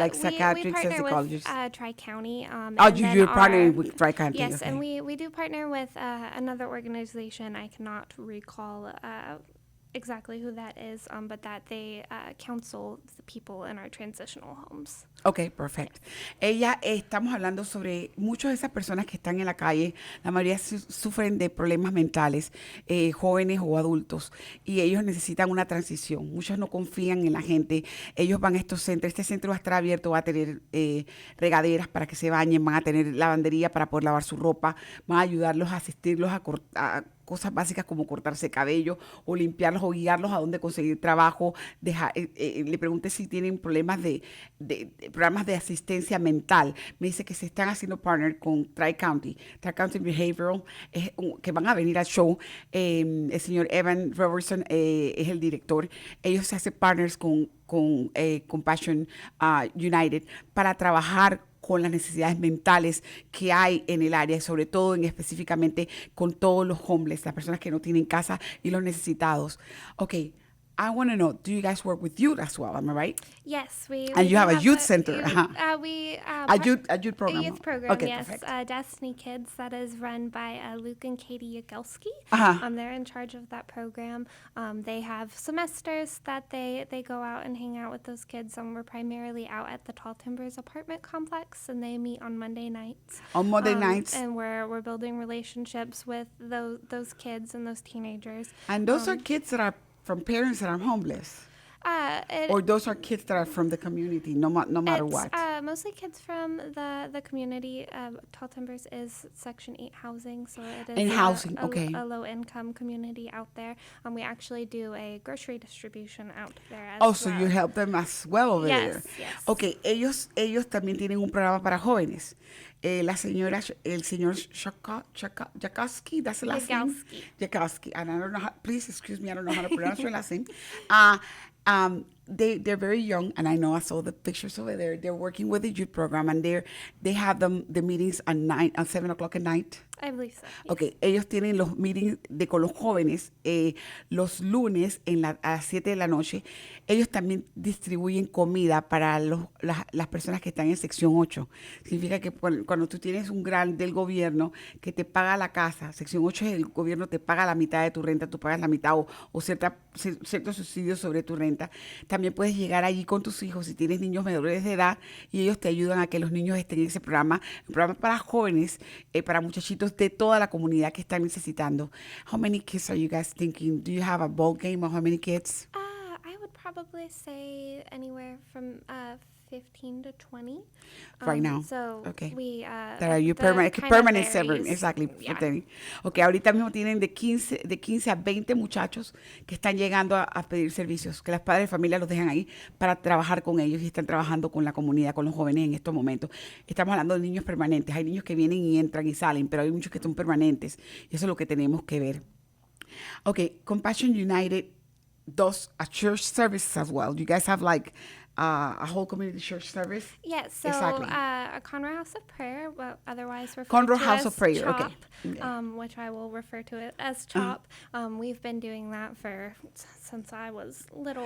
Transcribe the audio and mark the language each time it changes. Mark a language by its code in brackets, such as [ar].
[en] Like psychiatrists and psychologists? We partner with Tri-County. You're partnering with Tri-County. Yes, okay. and we do partner with another organization. I cannot recall exactly who that is, but that they counsel the people in our transitional homes. Ok, perfecto. [es] Estamos hablando sobre muchas de esas personas que están en la calle, la mayoría sufren de problemas mentales, jóvenes o adultos, y ellos necesitan una transición. Muchos no confían en la gente. Ellos van a estos centros. Este centro va a estar abierto, va a tener regaderas para que se bañen, van a tener lavandería para poder lavar su ropa, van a ayudarlos, a asistirlos a cosas básicas como cortarse cabello o limpiarlos o guiarlos a dónde conseguir trabajo. Le pregunté si tienen problemas de programas de asistencia mental. Me dice que se están haciendo partner con Tri-County Behavioral, que van a venir al show. El señor Evan Robertson es el director. Ellos se hacen partners con Compassion United para trabajar con las necesidades mentales que hay en el área, sobre todo específicamente con todos los homeless, las personas que no tienen casa y los necesitados. [en] Okay, I want to know, do you guys work with youth as well? Am I right? Yes, And you have a youth center. A youth program. A youth program, Okay, yes. perfect. Destiny Kids, that is run by Luke and Katie Yagelski. They're in charge of that program. They have semesters that they go out and hang out with those kids. We're primarily out at the Tall Timbers apartment complex, and they meet on Monday nights. On Monday nights. And we're building relationships with those kids and those teenagers. And those are kids that are from parents that are homeless? Or those are kids that are from the community, no matter what? Mostly kids from the community. Tall Timbers is Section 8 housing, so it is a low-income community out there. We actually do a grocery distribution out there as well. So you help them as well over there. Yes. [es] Okay, ellos también tienen un programa para jóvenes. El señor [en] Jackowski, that's the last name? Jackowski. And I don't know how, please excuse me, I don't know how to pronounce your last name. They're very young, and I know I saw the pictures over there. They're working with the youth program, and they have the meetings at 7 o'clock at night. I believe so. Yes. [es] Okay, ellos tienen los meetings con los jóvenes los lunes a las 7 de la noche. Ellos también distribuyen comida para las personas que están en sección 8. Significa que cuando tú tienes un grant del gobierno que te paga la casa, sección 8 es el gobierno te paga la mitad de tu renta, tú pagas la mitad o ciertos subsidios sobre tu renta. También puedes llegar allí con tus hijos si tienes niños menores de edad y ellos te ayudan a que los niños estén en ese programa. Un programa para jóvenes, para muchachitos de toda la comunidad que están necesitando. [en] How many kids are you guys thinking? Do you have a ball game of how many kids? I would probably say anywhere from 15 to 20. Right now. So okay. We that are you permanent servant, exactly. Yeah. [es] Okay, ahorita mismo tienen de 15 a 20 muchachos que están llegando a pedir servicios, que las padres de familia los dejan ahí para trabajar con ellos y están trabajando con la comunidad, con los jóvenes en estos momentos. Estamos hablando de niños permanentes. Hay niños que vienen y entran y salen, pero hay muchos que son permanentes. Y eso es lo que tenemos que ver. [en] Okay, Compassion United does a church service as well. You guys have like a whole community church service? Yes, so exactly. A Conroe House of Prayer, well, otherwise referred Conroe House as of Prayer, CHOP, okay. Which I will refer to it as CHOP. We've been doing that since I was little.